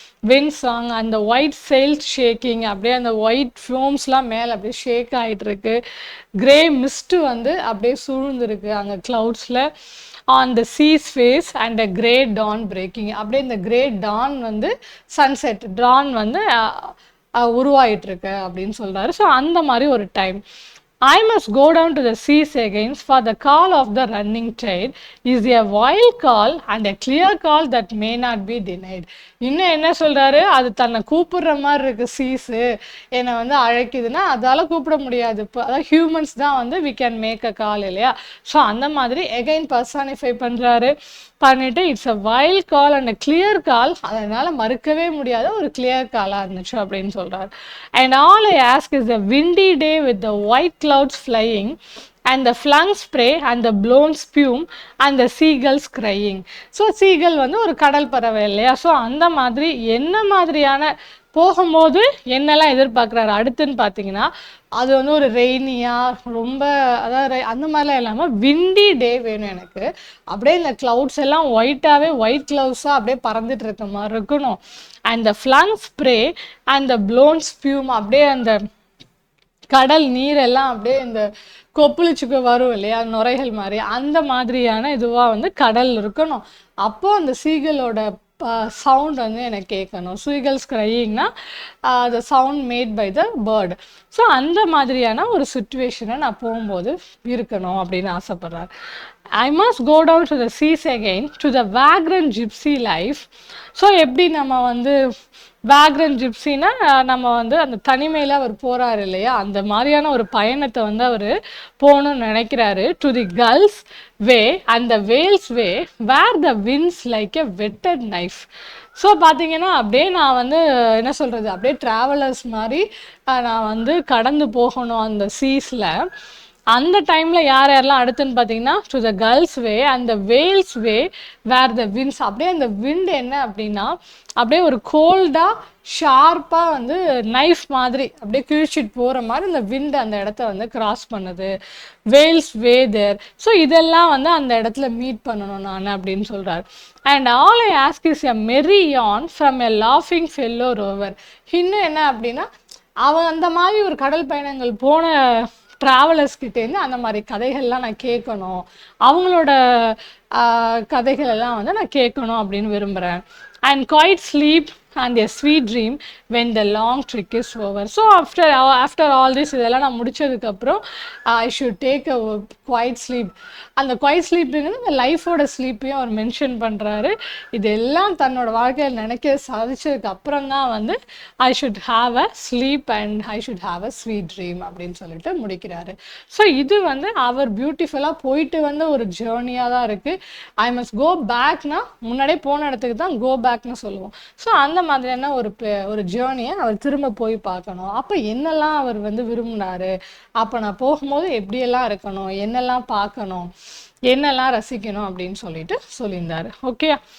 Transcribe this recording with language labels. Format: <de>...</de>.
<en>wind song</en> <ta>அந்த</ta> <en>white sails shaking</en> <ta>அப்படியே அந்த ஒயிட் ஃப்ளோம்ஸ்லாம் மேலே அப்படியே ஷேக் ஆகிட்டு இருக்கு. கிரே மிஸ்ட்டு வந்து அப்படியே சூழ்ந்துருக்கு அங்கே க்ளவுட்ஸில்.</ta> <en>on the sea's face and a grey dawn breaking அப்படியே இந்த grey dawn வந்து sunset dawn</en> <ta>வந்து உருவாயிட்டிருக்கு அப்படின்னு சொல்கிறாரு. ஸோ அந்த மாதிரி ஒரு time.</ta> <en>I must go down to the seas again, for the call of the running tide is a wild call and a clear call that may not be denied.</en> <ta>இன்னும் என்ன சொல்றாரு, அது தன்னை கூப்பிடுற மாதிரி இருக்கு. சீஸு என்னை வந்து அழைக்குதுன்னா அதால கூப்பிட முடியாது. இப்போ அதாவது ஹியூமன்ஸ் தான் வந்து</ta> <en>we can make a call</en> <ta>இல்லையா. ஸோ அந்த மாதிரி எகைன் பர்சானிஃபை பண்ணிட்டு</ta> <en>it's a wild call and a clear call,</en> <ta>அதனால மறுக்கவே முடியாத ஒரு கிளியர் காலாக இருந்துச்சு அப்படின்னு சொல்றாரு.</ta> <en>And all I ask is a windy day with the white clouds flying and the flung spray and the blown spume and the seagulls crying.</en> <ta>So seagull வந்து ஒரு கடல் பறவை இல்லையா. ஸோ அந்த மாதிரி என்ன மாதிரியான போகும்போது என்னெல்லாம் எதிர்பார்க்குறாரு அடுத்துன்னு பார்த்தீங்கன்னா, அது வந்து ஒரு ரெய்னியாக ரொம்ப அதாவது அந்த மாதிரிலாம் இல்லாமல் விண்டி டே வேணும் எனக்கு. அப்படியே இந்த க்ளவுட்ஸ் எல்லாம் ஒயிட் க்ளவுட்ஸாக அப்படியே பறந்துட்டு இருக்க மாதிரி இருக்கணும்.</ta> <en>and the flung spray and the blown spume</en> <ta>அப்படியே அந்த கடல் நீரெல்லாம் அப்படியே இந்த கொப்புளிச்சுக்கு வரும் இல்லையா நுரைகள் மாதிரி, அந்த மாதிரியான இதுவாக வந்து கடல் இருக்கணும். அப்போது அந்த சீகலோட சவுண்ட் வந்து எனக்கு கேட்கணும்.</ta> <en>Seagulls க்ரையிங்னா the sound made by the bird.</en> <ta>So அந்த மாதிரியான ஒரு சுச்சுவேஷனை நான் போகும்போது இருக்கணும் அப்படின்னு ஆசைப்படுறாரு.</ta> <en>I must go down to the seas again to the vagrant gypsy life.</en> <ta>So எப்படி நம்ம வந்து வேக்ரன் ஜிப்சின்னா நம்ம வந்து அந்த தனிமையில் அவர் போகிறாரு இல்லையா, அந்த மாதிரியான ஒரு பயணத்தை வந்து அவர் போகணும்னு நினைக்கிறாரு.</ta> <en>To the gull's way and the whale's way where the wind's like a whetted knife.</en> <ta>So பார்த்தீங்கன்னா அப்படியே நான் வந்து என்ன சொல்கிறது, அப்படியே ட்ராவலர்ஸ் மாதிரி நான் வந்து கடந்து போகணும் அந்த சீஸில். அந்த டைமில் யாரெல்லாம் அடுத்துன்னு பார்த்தீங்கன்னா</ta> <en>To the gull's way and the whale's way where the wind's.</en> <ta>அப்படியே அந்த விண்ட் என்ன அப்படின்னா அப்படியே ஒரு கோல்டாக ஷார்ப்பாக வந்து நைஃப் மாதிரி அப்படியே கிழிச்சிட்டு போகிற மாதிரி இந்த விண்ட் அந்த இடத்த வந்து கிராஸ் பண்ணுது.</ta> <en>Whale's way there.</en> <ta>ஸோ இதெல்லாம் வந்து அந்த இடத்துல மீட் பண்ணணும் நான் அப்படின்னு சொல்கிறார்.</ta> <en>And all I ask is a மெரி யான் from a லாஃபிங் fellow rover.</en> <ta>இன்னும் என்ன அப்படின்னா அவன் அந்த மாதிரி ஒரு கடல் பயணங்கள் போன ட்ராவலர்ஸ்கிட்டேருந்து அந்த மாதிரி கதைகள்லாம் நான் கேட்கணும், அவங்களோட கதைகள் எல்லாம் வந்து நான் கேட்கணும் அப்படின்னு விரும்புகிறேன்.</ta> <en>And quiet sleep and a sweet dream when the long trick is over. So after all this</en> <ta>இதெல்லாம் நான் முடிச்சதுக்கப்புறம்</ta> <en>I should take a quiet sleep.</en> <ta>அந்த குவைட் ஸ்லீப்புங்கிறது அந்த லைஃபோட ஸ்லீப்பையும் அவர் மென்ஷன் பண்ணுறாரு. இதெல்லாம் தன்னோட வாழ்க்கையில் நினைக்க சாதிச்சதுக்கு அப்புறம் தான் வந்து</ta> <en>I should have a sleep and I should have a sweet dream</en> <ta>அப்படின்னு சொல்லிட்டு முடிக்கிறாரு. ஸோ இது வந்து அவர் பியூட்டிஃபுல்லாக போயிட்டு வந்து ஒரு ஜேர்னியாக தான் இருக்குது.</ta> <en>I must go பேக்னா</en> <ta>முன்னாடியே போன இடத்துக்கு தான் கோ பேக்னு சொல்லுவோம். ஸோ அந்த மாதிரியான ஒரு ஜேர்னியை அவர் திரும்ப போய் பார்க்கணும். அப்போ என்னெல்லாம் அவர் வந்து விரும்பினாரு, அப்போ நான் போகும்போது எப்படியெல்லாம் இருக்கணும், என்னெல்லாம் பார்க்கணும், என்னெல்லாம் ரசிக்கணும் அப்படின்னு சொல்லியிருந்தாரு. ஓகே.</ta>